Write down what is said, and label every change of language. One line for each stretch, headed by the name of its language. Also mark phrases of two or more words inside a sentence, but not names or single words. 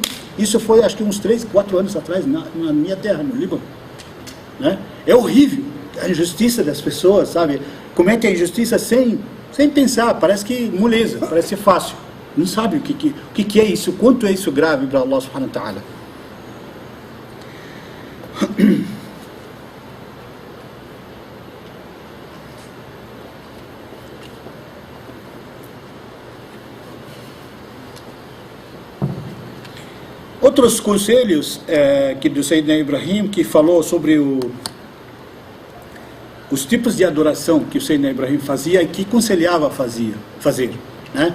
Portuguese: Isso foi, acho que uns 3, 4 anos atrás, na minha terra, no Líbano. Né? É horrível a injustiça das pessoas, sabe? Comete a injustiça sem pensar, parece que moleza, parece fácil. Não sabe o que é isso, quanto é isso grave para
Arabic: الله سبحانه وتعالى.
Portuguese: Outros conselhos que do Sayyidina Ibrahim, que falou sobre os tipos de adoração que o Sayyidina Ibrahim fazia e que aconselhava fazer, né?